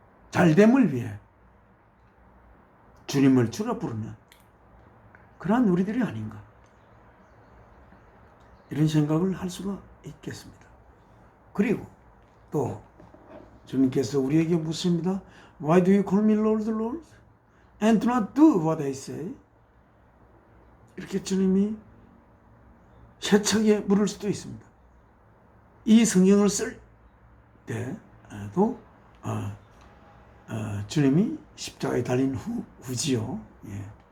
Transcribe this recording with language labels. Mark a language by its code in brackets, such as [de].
[ko] 잘됨을 위해 주님을 주라 부르는 그러한 우리들이 아닌가, 이런 생각을 할 수가 있겠습니다. 그리고 또 주님께서 우리에게 묻습니다. [en] Why do you call me Lord, Lord, and do not do what I say? [ko] 이렇게 주님이 세차게 물을 수도 있습니다. 이 성경을 쓸 때도 주님이 십자가에 달린 후지요. 예.